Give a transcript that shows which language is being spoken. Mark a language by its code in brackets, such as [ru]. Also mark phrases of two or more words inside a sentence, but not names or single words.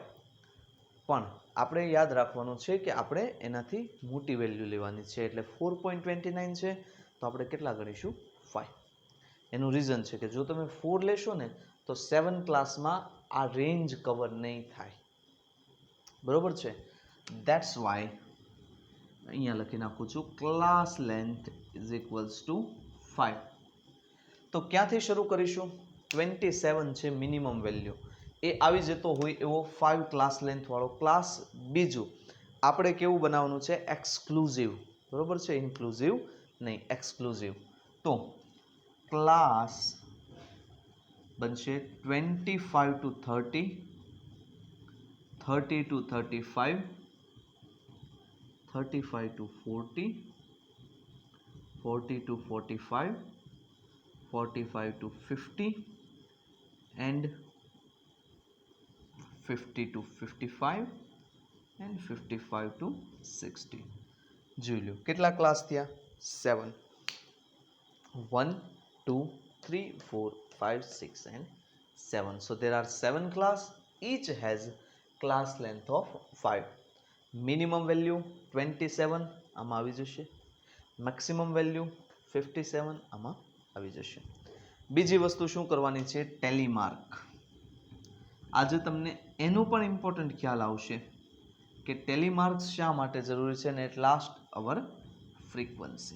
[gu] પણ આપણે યાદ રાખવાનું છે કે આપણે એનાથી મોટી વેલ્યુ લેવાની છે. એટલે 4.29 છે તો આપણે કેટલા ગણીશું? 5. એનું રીઝન છે કે જો તમે 4 લેશો ને તો 7 ક્લાસમાં આ [en] range cover [gu] નહીં થાય, બરોબર છે? [en] That's why [gu] અહીંયા લખી નાખું છું [en] class length is equals to 5. [gu] તો ક્યાંથી શરૂ કરીશું? 27 છે [en] minimum value, [gu] એ આવી જતો હોય એવો 5 [en] class length [gu] વાળો ક્લાસ. બીજું આપણે કેવું બનાવવાનું છે? એક્સક્લુઝિવ, બરોબર છે, ઇન્ક્લુઝિવ નહીં, એક્સક્લુઝિવ. તો ક્લાસ બનશે [en] 25 to 30, 30 to 35, 35 to 40, 40 to 45, 45 to 50 and 50 to 55 and 55 to 60. [gu] જોઈ લો કેટલા ક્લાસ થયા? 7. 1 2 3 4 5 6 and 7. [en] So there are 7 class, each has class length of 5. Minimum value [gu] 27 આમાં આવી જશે, [en] maximum value [gu] 57 આમાં આવી જશે. બીજી વસ્તુ શું કરવાની છે? [en] tally mark. [gu] આજે તમને એનો પણ ઇમ્પોર્ટન્ટ ખ્યાલ આવશે કે ટેલી માર્ક્સ શા માટે જરૂરી છે, અને [en] at last our frequency.